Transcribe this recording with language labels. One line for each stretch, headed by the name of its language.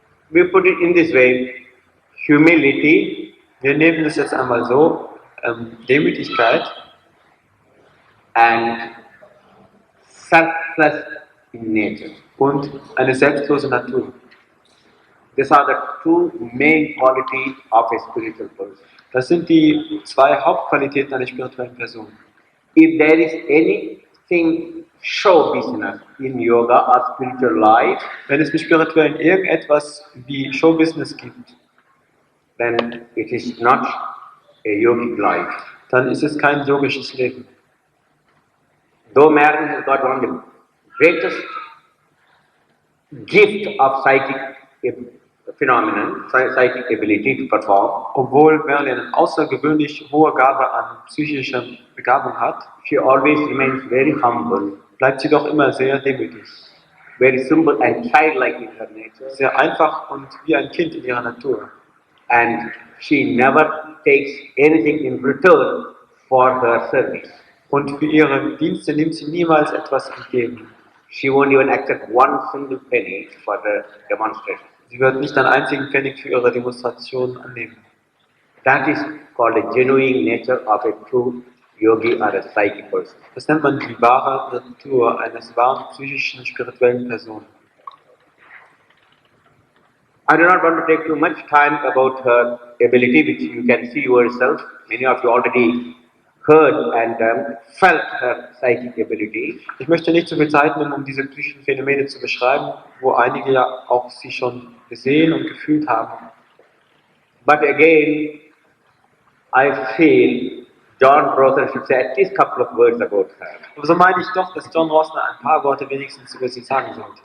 English: we put it in this way, humility
German: Wir nehmen es jetzt einmal so, Demütigkeit
English: and selfless in nature.
German: und eine selbstlose Natur.
English: These are the two main qualities of a spiritual person.
German: Das sind die zwei Hauptqualitäten einer spirituellen Person.
English: If there is anything show business in yoga or spiritual life,
German: Wenn es im Spirituellen irgendetwas wie Showbusiness gibt,
English: then it is not a yogic life.
German: dann ist es kein yogisches Leben.
English: Though Marilyn has got one of the greatest gift of psychic phenomenon, psychic ability to perform,
German: Obwohl Marilyn eine außergewöhnlich hohe Gabe an psychischer Begabung hat,
English: she always remains very humble,
German: bleibt sie doch immer sehr demütig.
English: very simple and childlike in her nature,
German: Sehr einfach und wie ein Kind in ihrer Natur.
English: and she never takes anything in return for her service.
German: Und für ihre Dienste nimmt sie niemals etwas entgegen.
English: She won't even accept one single penny for the demonstration.
German: Sie wird nicht einen einzigen Pfennig für ihre Demonstration annehmen.
English: That is called a genuine nature of a true yogi or a psychic person.
German: Das nennt man die wahre Natur eines wahren psychischen, spirituellen Person.
English: I do not want to take too much time about her ability, which you can see yourself. Many of you already heard and felt her psychic ability.
German: Ich möchte nicht so viel Zeit nehmen, um diese psychischen Phänomene zu beschreiben, wo einige ja auch sie schon gesehen und gefühlt haben.
English: But again, I feel John Rossner should say at least a couple of words about her
German: Aber so meine ich doch, dass John Rossner ein paar Worte wenigstens über sie sagen sollte,